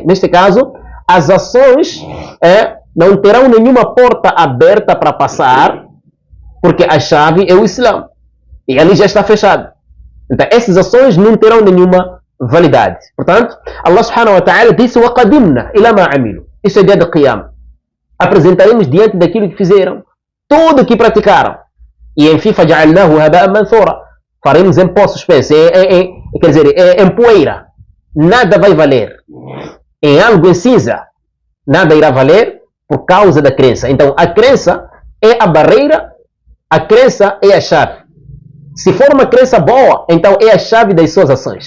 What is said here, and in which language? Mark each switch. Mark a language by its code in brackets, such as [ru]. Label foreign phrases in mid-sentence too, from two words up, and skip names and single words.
[pt] Neste caso, as ações não terão nenhuma porta aberta para passar, porque a chave é o Islã. E ali já está fechado. Então, essas ações não terão nenhuma validade. Portanto, [ar] الله سبحانه وتعالى disse: وَقَدِمْنَا إِلَى مَا عَمِلُوا. [pt] Isso é dia de Qiyamah. Apresentaremos diante daquilo que fizeram, tudo que praticaram. E enfim, [ar] فَجَعَلْنَاهُ هَبَاءً مَنْثُورًا. [pt] Faremos em pó suspenso, quer dizer, em poeira. Nada vai valer. Em algo em cinza, nada irá valer por causa da crença. Então, a crença é a barreira, a crença é a chave. Se for uma crença boa, então é a chave das suas ações.